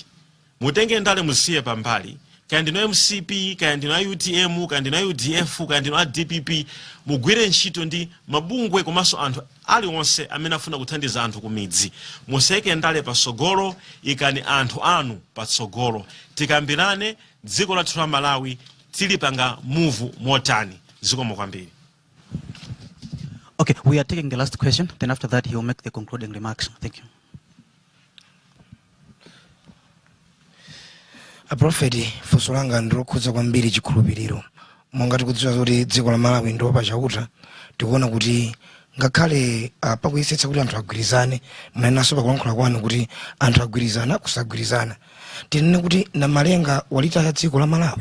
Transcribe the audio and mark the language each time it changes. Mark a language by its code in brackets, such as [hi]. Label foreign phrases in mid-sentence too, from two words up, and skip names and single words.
[ny] Mutenge ndale musiye pambali, kaya ndino MCP, kaya ndino a UTM, kaya ndino UDF, kaya ndino a DPP, mugwire ntchito ndi mabungwe komanso anthu aliwonse amene afuna kuthandiza anthu ku midzi. Museke ndale patsogolo, ikani anthu anu patsogolo. Tikambirane dziko lathu la Malawi tilipanga move motani. Zikomo kwambiri. [en] Okay, we are taking the last question. Then after that, he will make the concluding remarks. Thank you. [ny] A prophet funso langa ndilokhudza kwambiri chikhulupiriro. Monga tikudziwa kuti dziko la Malawi ndi pachauta, tikuona kuti ngakhale pakuyesetsa kuti anthu agwirizane, mnanenaso pakulankhula kwanu kuti anthu agwirizana kusagwirizana, tinene kuti na malenga walitaya dziko la Malawi.